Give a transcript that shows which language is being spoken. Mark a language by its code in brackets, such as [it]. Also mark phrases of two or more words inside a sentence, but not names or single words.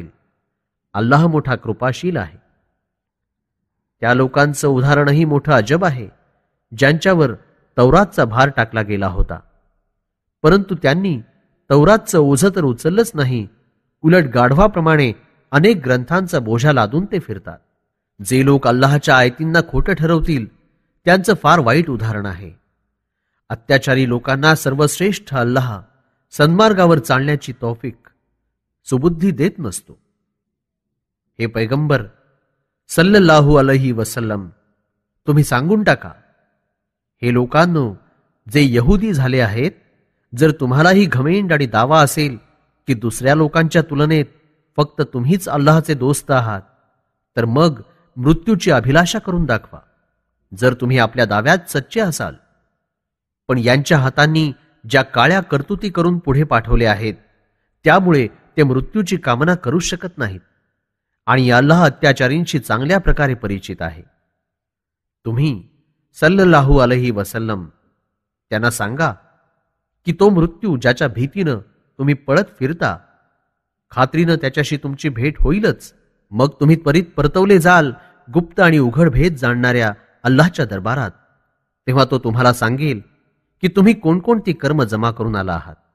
[mr] अल्लाह मोठा कृपाशील आहे. त्या लोकांचं उदाहरणही मोठं अजब आहे ज्यांच्यावर तौरातचा भार टाकला गेला होता, परंतु त्यांनी तौरातचं ओझं तर उचललंच नाही, उलट गाढवाप्रमाणे अनेक ग्रंथांचा बोझा लादून ते फिरतात. जे लोक अल्लाहच्या आयतींना खोटं ठरवतील त्यांचं फार वाईट उदाहरण आहे. अत्याचारी लोकांना सर्वश्रेष्ठ अल्लाह सन्मार्गावर चालण्याची तौफीक, सुबुद्धी देत नसतो. हे पैगंबर [ar] صلى الله عليه وسلم, [mr] तुम्ही सांगून टाका, हे लोकांनो जे यहुदी झाले आहेत, जर तुम्हालाही घमेंड आणि दावा असेल की दुसऱ्या लोकांच्या तुलनेत फक्त तुम्हीच अल्लाहचे दोस्त आहात, तर मग मृत्यूची अभिलाषा करून दाखवा, जर तुम्ही आपल्या दाव्यात सच्चे असाल. पण यांच्या हातांनी ज्या काळ्या कर्तुती करून पुढे पाठवले आहेत त्यामुळे ते मृत्यूची कामना करू शकत नाहीत आणि अल्लाह अत्याचारींशी चांगल्या प्रकारे परिचित आहे. तुम्ही [ar] صلى الله عليه وسلم [mr] त्यांना सांगा की तो मृत्यू ज्याच्या भीतीनं तुम्ही पळत फिरता, खात्रीनं त्याच्याशी तुमची भेट होईलच. मग तुम्ही त्वरित परतवले जाल गुप्त आणि उघड भेद जाणणाऱ्या अल्लाहच्या दरबारात. तेव्हा तो तुम्हाला सांगेल की तुम्ही कोणकोणती कर्म जमा करून आला आहात.